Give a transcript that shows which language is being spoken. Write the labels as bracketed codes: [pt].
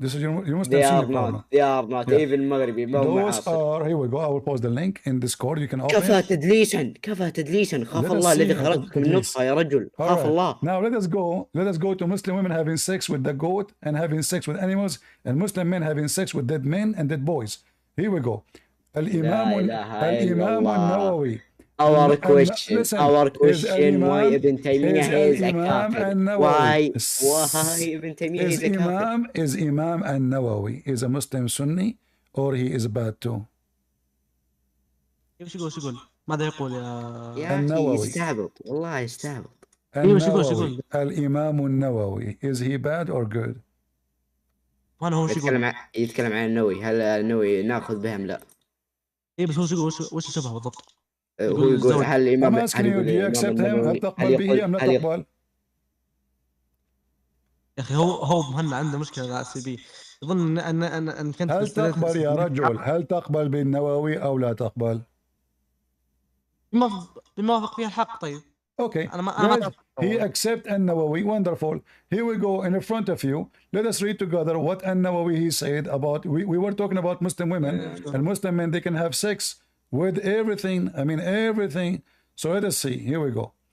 [en] This is your Muslim Sunni problem. They are not. Even Maghribi. Those are, here we go. I will post the link in Discord. You can open it. [ar] كفى تدليسا خاف الله الذي خلقك من نطفة يا رجل خاف الله. [en] Now let us go to Muslim women having sex with the goat and having sex with animals, and Muslim men having sex with dead men and dead boys. Here we go. Al-Imam al-Nawawi. Our question, why Ibn Taymiyyah is a kafir? Why Ibn Taymiyyah is a kafir? Is Imam al-Nawawi is a Muslim Sunni or he is bad too? [ar] ايش يقول ماذا يقول يا النووي؟ يستعبط والله يستعبط. [en] الإمام النووي is he bad or good? [ar] وانا هو يتكلم عن النووي. هل النووي ناخذ به ام لا؟ ايه بس هو يقول وش شبهه بالضبط؟ هو يقول هل الامام هل تقبل به ام لا تقبل؟ يا اخي هو مهنا عنده مشكله مع السي بي، يظن ان كنت هل تقبل يا رجل؟ هل تقبل بالنووي او لا تقبل؟ بما وافق فيها الحق. طيب [en] okay, he accept النووي. Wonderful. Here we go in front of you. Let us read together what النووي he said about, we were talking about Muslim women and Muslim men, they can have sex with everything. I mean everything. So let us see. Here we go.